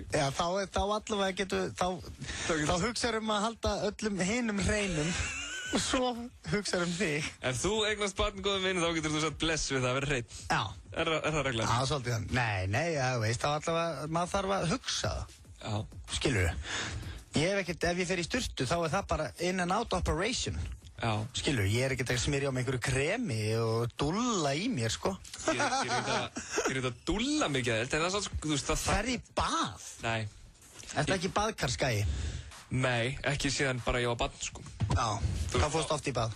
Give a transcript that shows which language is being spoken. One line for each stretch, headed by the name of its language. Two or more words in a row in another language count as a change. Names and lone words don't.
Icelandic: Já, þá allavega getur, þá hugsaður að halda öllum hinum hreinum og svo hugsaður þig. Ef þú eignast barn góðum vinn, þá getur þú sagt bless við það að vera hreinn. Já. Er það reglan? Já, svolítið þannig. Nei, já, veist, þá allavega, maður þarf að hugsa það. Já. Skilur þú? Ef ég fer í sturtu, þá er það bara
English: in and out operation.
Icelandic: Já. Skilur, ég er ekkert að smyrja á með einhverju kremi og dúlla í mér, sko. Ég er ekkert að dúlla mikið, en það er svona, þú veist, það... Ferð í bað? Nei. Ertu ekki baðkarskæi? Nei, ekki síðan bara ég var barn, sko. Já, hvað fórst oft í bað?